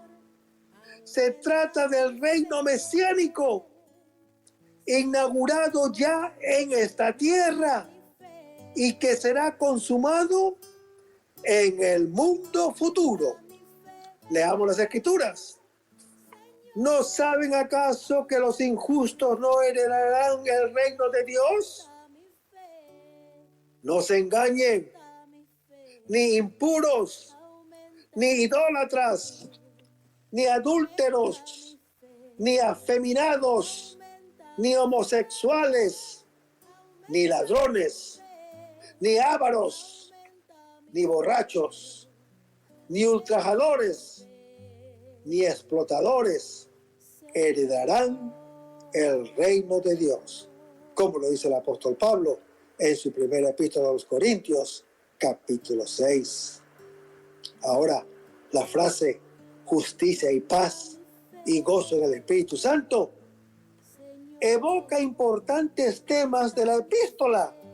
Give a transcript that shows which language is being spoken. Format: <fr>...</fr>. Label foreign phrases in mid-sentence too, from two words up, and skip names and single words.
<es>Se trata del reino mesiánico, inaugurado ya en esta tierra y que será consumado en el mundo futuro. Leamos las Escrituras. ¿No saben acaso que los injustos no heredarán el reino de Dios? No se engañen, ni impuros, ni idólatras, ni adúlteros, ni afeminados, ni homosexuales, ni ladrones, ni ávaros, ni borrachos, ni ultrajadores, ni explotadores heredarán el reino de Dios, como lo dice el apóstol Pablo en su primera epístola a los Corintios, capítulo 6. Ahora, la frase justicia y paz y gozo en el Espíritu Santo evoca importantes temas de la epístola.</es>